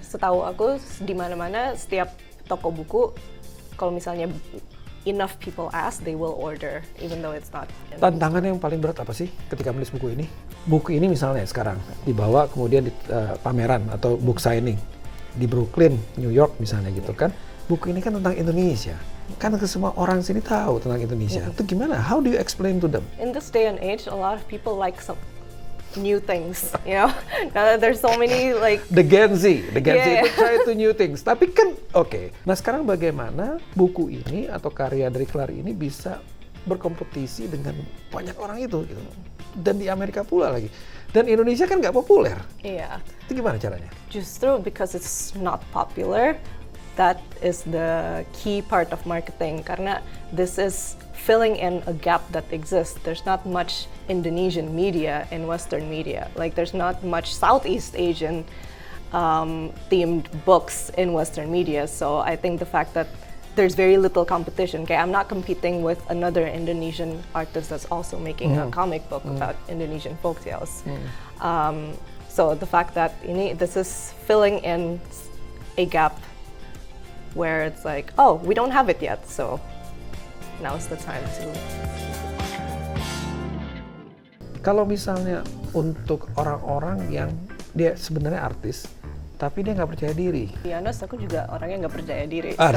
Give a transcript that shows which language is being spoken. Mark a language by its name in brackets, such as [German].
[Indonesian] Setahu aku di mana-mana setiap toko buku, kalau misalnya [English] enough people ask, they will order, even though it's not. [Indonesian] Tantangan yang paling berat apa sih ketika menulis buku ini? Buku ini misalnya sekarang dibawa kemudian di pameran atau book signing di Brooklyn, New York misalnya gitu kan. Buku ini kan tentang Indonesia. Kan semua orang sini tahu tentang Indonesia. Itu gimana? [English] How do you explain to them? In this day and age, a lot of people like some new things, you know. Now there's so many like the Gen Z [Indonesian] itu [English] try to new things. [Indonesian] Tapi kan Nah, sekarang bagaimana buku ini atau karya dari Clary ini bisa berkompetisi dengan banyak orang itu gitu. Dan di Amerika pula lagi. Dan Indonesia kan nggak populer. Itu gimana caranya? Justru [English] because it's not popular, that is the key part of marketing, [Indonesian] karena [English] this is filling in a gap that exists. There's not much Indonesian media in Western media. Like there's not much Southeast Asian themed books in Western media. So I think the fact that there's very little competition. Okay, I'm not competing with another Indonesian artist that's also making a comic book about Indonesian folktales. So the fact that this is filling in a gap where it's like, oh, we don't have it yet, so now's the time to. [Indonesian] Kalau misalnya untuk orang-orang yang dia sebenarnya artis, tapi dia nggak percaya diri. Ya, honest, aku juga orangnya nggak percaya diri.